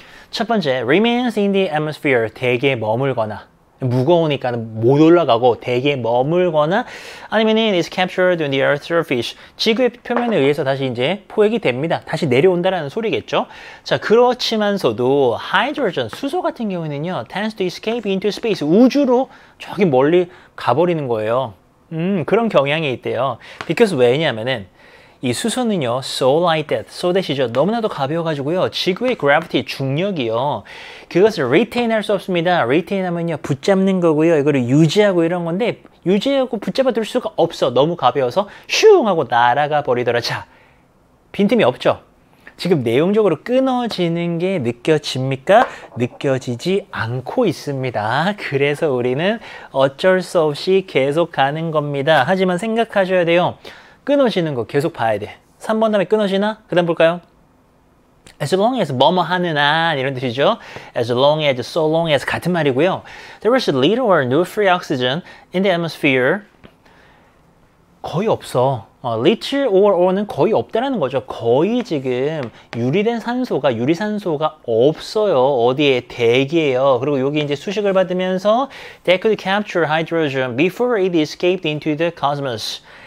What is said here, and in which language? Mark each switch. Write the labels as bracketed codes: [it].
[ko] 첫 번째, [en] remains in the atmosphere, [ko] 대기에 머물거나 무거우니까 못 올라가고 대기에 머물거나 아니면은 [en] is captured on the earth's surface, [ko] 지구의 표면에 의해서 다시 이제 포획이 됩니다. 다시 내려온다라는 소리겠죠. 자, 그렇지만서도 hydrogen, 수소 같은 경우에는요 [en] tends to escape into space, [ko] 우주로 저기 멀리 가버리는 거예요. 그런 경향이 있대요. [en] because [ko] 왜냐면은 이 수소는요, [en] so light that, so that이죠. [ko] 너무나도 가벼워가지고요, 지구의 gravity, 중력이요, 그것을 retain 할 수 없습니다. retain 하면요, 붙잡는 거고요, 이거를 유지하고 이런 건데, 유지하고 붙잡아 둘 수가 없어. 너무 가벼워서 슝 하고 날아가 버리더라. 자, 빈틈이 없죠? 지금 내용적으로 끊어지는 게 느껴집니까? 느껴지지 않고 있습니다. 그래서 우리는 어쩔 수 없이 계속 가는 겁니다. 하지만 생각하셔야 돼요. 끊어지는 거 계속 봐야 돼. 3번 다음에 끊어지나? 그 다음 볼까요? [en] As long as [ko] 뭐뭐 하는 한 이런 뜻이죠. [en] As long as, so long as [ko] 같은 말이고요. [en] There was little or no free oxygen in the atmosphere. [ko] 거의 없어. little or는 거의 없다라는 거죠. 거의 지금 유리산소가 없어요. 어디에? 대기예요. 그리고 여기 이제 수식을 받으면서 [en] They could capture hydrogen before it escaped into the cosmos.